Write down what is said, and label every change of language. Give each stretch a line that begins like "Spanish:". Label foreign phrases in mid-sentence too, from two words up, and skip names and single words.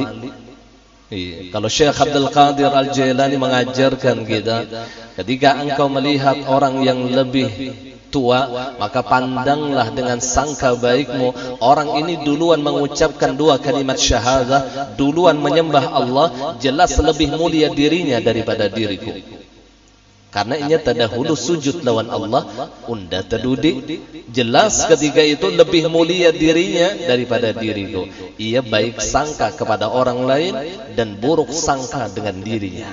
Indonesian: Kalau Syekh Abdul Qadir Al-Jailani mengajarkan kita, ketika engkau melihat orang yang lebih tua, maka pandanglah dengan sangka baikmu. Orang ini duluan mengucapkan dua kalimat syahadah, duluan menyembah Allah, jelas lebih mulia dirinya daripada diriku. Kan kadang-kadang ada orang yang mengatakan sangkalah seluruh manusia itu adalah kekasih Allah. Maka berbaik sangkalah seandainya benar juga buruk sangka kita, Karena
Banjar: inya tadahulu sujud lawan Allah, unda tadudi.
Indonesian: Jelas ketika itu lebih mulia dirinya daripada diriku. Ia baik sangka kepada orang lain dan buruk sangka dengan dirinya.